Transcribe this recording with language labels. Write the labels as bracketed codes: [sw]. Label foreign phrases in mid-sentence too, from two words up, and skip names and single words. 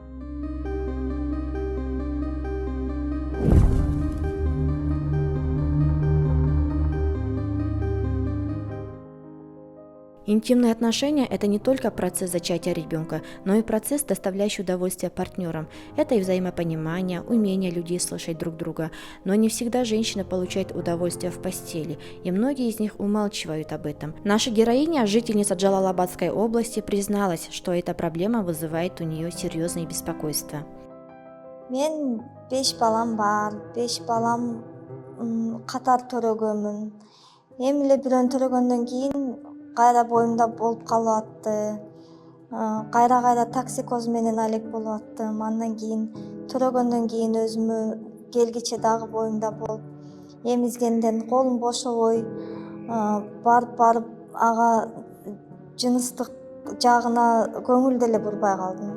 [ru] Интимные отношения – это не только процесс зачатия ребенка, но и процесс, доставляющий удовольствие партнерам. Это и взаимопонимание, умение людей слышать друг друга. Но не всегда женщина получает удовольствие в постели, и многие из них умалчивают об этом. Наша героиня, жительница Джалалабадской области, призналась, что эта проблема вызывает у нее серьезные беспокойства. [ky] Мен 5 балам бар, 5 балам катар төрөгөнмүн. Эми эле бирөөнү төрөгөндөн кийин кайра боюмда болуп калып атты. Кайра токсикоз менен алек болуп аттым. Андан кийин төрөгөндөн кийин өзүмө келгиче дагы боюмда болуп, эмизгенден колум бошобой, барып ага жыныстык жагына көңүл деле бурбай калдым.